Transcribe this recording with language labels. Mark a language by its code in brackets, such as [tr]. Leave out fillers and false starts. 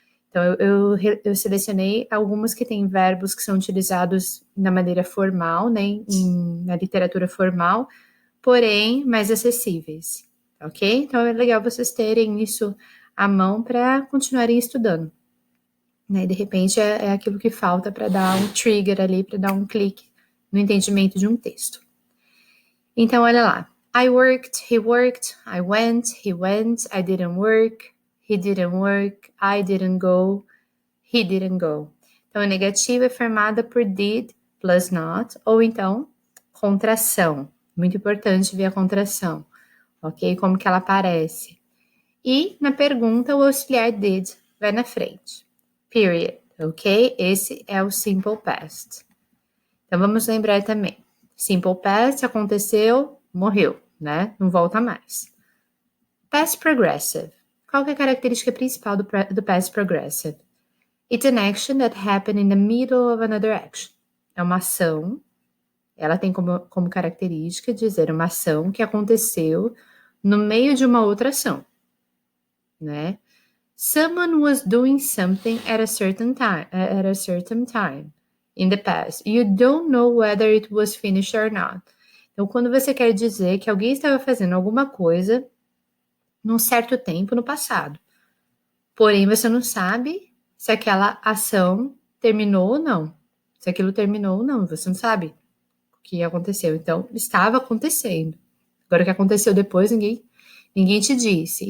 [pt] Então, eu selecionei algumas que têm verbos que são utilizados na maneira formal, né, na literatura formal, porém mais acessíveis, ok? Então, é legal vocês terem isso à mão para continuarem estudando. Né? De repente, é aquilo que falta para dar um trigger ali, para dar um clique no entendimento de um texto. Então, olha lá. [en] I worked, he worked, I went, he went, I didn't work, he didn't work, I didn't go, he didn't go. [pt] Então, a negativa é formada por did plus not, ou então contração. Muito importante ver a contração, ok? Como que ela aparece. E na pergunta, o auxiliar did vai na frente. Period, ok? Esse é o simple past. Então, vamos lembrar também. Simple past, aconteceu, morreu, né? Não volta mais. Past progressive. Qual que é a característica principal do past progressive? [en] It's an action that happened in the middle of another action. [pt] É uma ação, ela tem como característica dizer uma ação que aconteceu no meio de uma outra ação, né? [en] Someone was doing something at a certain time in the past. You don't know whether it was finished or not. [pt] Então, quando você quer dizer que alguém estava fazendo alguma coisa num certo tempo no passado, porém você não sabe se aquela ação terminou ou não. Se aquilo terminou ou não, você não sabe o que aconteceu. Então, estava acontecendo. Agora, o que aconteceu depois, ninguém te disse.